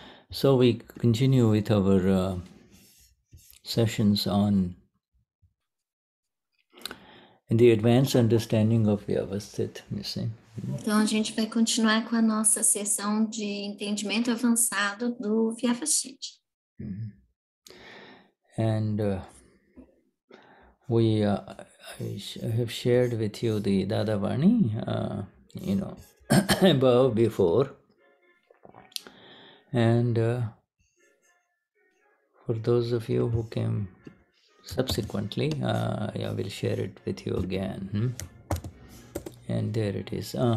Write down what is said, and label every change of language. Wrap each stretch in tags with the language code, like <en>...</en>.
<en>So we continue with our sessions on the advanced understanding of Vyavasthit, you see.</en> <pt>Então, a gente vai continuar com a nossa sessão de entendimento avançado do Vyavasthit.</pt> <en>And I have shared with you the Dadavarni, above before. And for those of you who came subsequently, I will share it with you again. And there it is.</en>